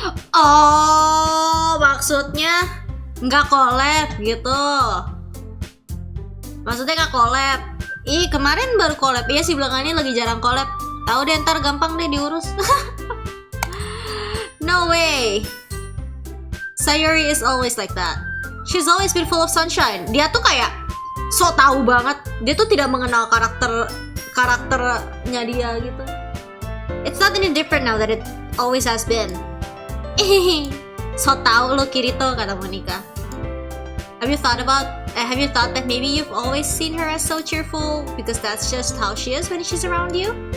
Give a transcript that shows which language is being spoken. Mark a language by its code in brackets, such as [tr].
[id] Oh, maksudnya nggak collab gitu. Maksudnya nggak collab. Ih, kemarin baru collab. Iya sih, belakangan ini lagi jarang collab. Tahu deh, ntar gampang deh diurus. [en] No way. Sayori is always like that. She's always been full of sunshine. [id] Dia tuh kayak so tahu banget. Dia tuh tidak mengenal karakternya dia gitu. [en] It's not any different now that it always has been. [id] So tahu lo Kirito, kata Monica. [en] Have you thought that maybe you've always seen her as so cheerful because that's just how she is when she's around you?